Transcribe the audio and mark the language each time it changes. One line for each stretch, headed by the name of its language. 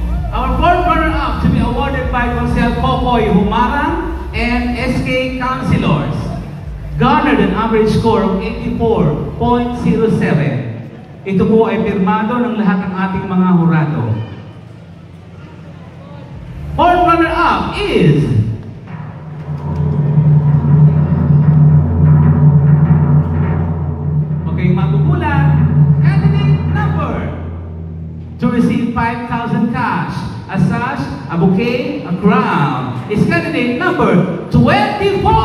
English: Our fourth runner-up to be awarded by Konsehal Kokoy Humarang and SK Councilors garnered an average score of 84.07.
Filipino: Ito po ay pirmado ng lahat ng ating mga hurado.
English: Fourth runner-up is magugulat, candidate number to receive 5,000 cash, a sash, a bouquet, a crown is candidate number 24.